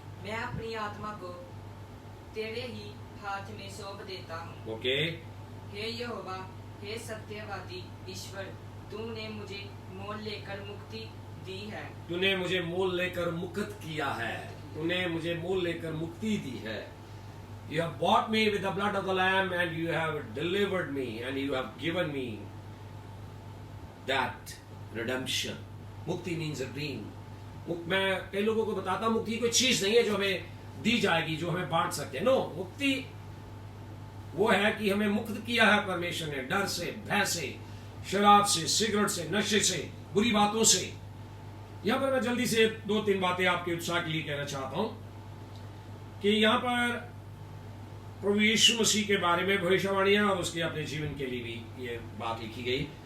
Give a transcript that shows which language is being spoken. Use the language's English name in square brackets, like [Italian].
[Hindi] मैं अपनी आत्मा को तेरे ही हाथ में सौंप देता हूँ। ओके। हे यहोवा, हे सत्यवादी ईश्वर, तूने मुझे मोल लेकर मुक्ति दी है। तूने मुझे मोल लेकर मुक्त किया है। तूने मुझे मोल लेकर मुक्ति दी है। [English] You have bought me with the blood of the Lamb and you have delivered me and you have given me that redemption. मुक्ति means a dream. [Hindi] मैं कई लोगों को बताता हूँ, मुक्ति कोई चीज नहीं है जो हमें दी जाएगी, जो हमें बांट सकते हैं। नो, मुक्ति वो है कि हमें मुक्त किया है परमेश्वर ने, डर से, भय से, शराब से, सिगरेट से, नशे से, बुरी बातों से। यहां पर मैं जल्दी से 2-3 बातें आपके उत्साह के लिए कहना चाहता हूं कि यहां पर प्रभु यीशु मसीह के बारे में भविष्यवाणी है और उसके अपने जीवन के लिए भी ये बात लिखी गई।